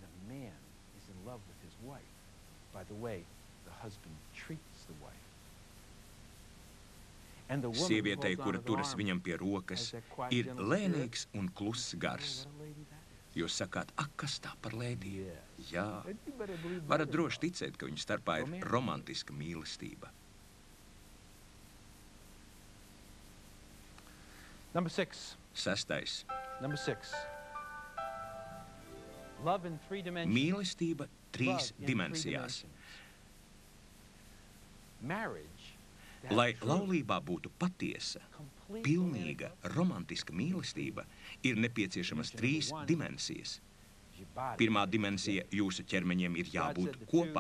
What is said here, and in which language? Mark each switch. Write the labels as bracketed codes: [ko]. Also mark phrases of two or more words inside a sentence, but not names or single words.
[lv] Sievietei, kura turas viņam pie rokas, ir lēnīgs un kluss gars. Jūs sakāt, [en] ak, kas tā par lēdiju? [lv] Jā, varat droši ticēt, ka viņu starpā ir romantiska mīlestība. [en] Number 6. 6. Number 6. Love in 3 dimensions. [lv] Mīlestība 3 dimensijās. Lai laulībā būtu patiesa, pilnīga, romantiska mīlestība, ir nepieciešamas 3 dimensijas. Pirmā dimensija - jūsu ķermeņiem ir jābūt kopā.